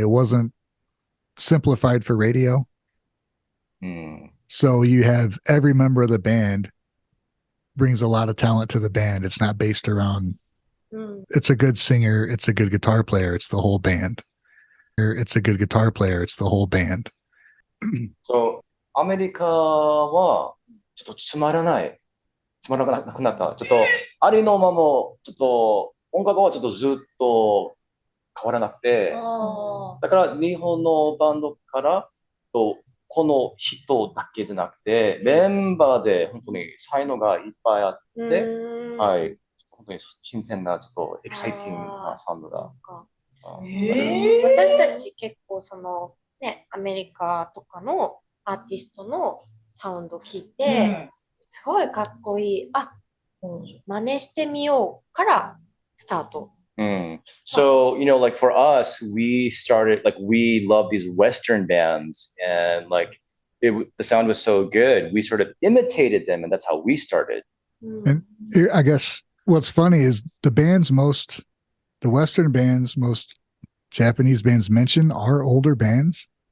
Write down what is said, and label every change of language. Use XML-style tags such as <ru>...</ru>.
<en>It wasn't simplified for radio. So you have every member of the band brings a lot of talent to the band. It's not based around, it's a good singer, it's a good guitar player, it's the whole band. It's a good guitar player, it's the whole band.</en> <ja>So アメリカはちょっとつまらなくなった。ちょっとありのままちょっと音楽はちょっとずっと変わらなくて、だから日本のバンドからとこの人だけじゃなくてメンバーで本当に才能がいっぱいあって、はい、本当に新鮮なちょっとエキサイティングなサウンドが。私たち結構そのねアメリカとかのアーティストのサウンド聞いて、すごいかっこいい。真似してみようからスタート。</ja> <en>So, like for us, we started, like, we love these Western bands, and like the sound was so good, we sort of imitated them, and that's how we started. And I guess what's funny is the Western bands, most Japanese bands mention are older bands.</en>